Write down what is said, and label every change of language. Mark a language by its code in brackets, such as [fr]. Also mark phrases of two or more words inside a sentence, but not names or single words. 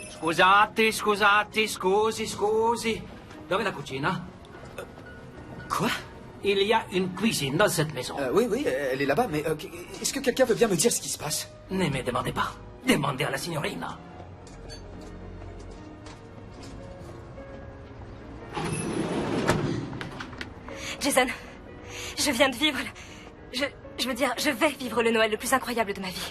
[it] Scusate, scusate, scusi, scusi. Dove è la cucina? [fr] Quoi? Il y a une cuisine dans cette maison. Oui, oui, elle est là-bas, mais est-ce que quelqu'un veut bien me dire ce qui se passe? Ne me demandez pas. Demandez à la signorina. Jason, je viens de vivre je veux dire, je vais vivre le Noël le plus incroyable de ma vie.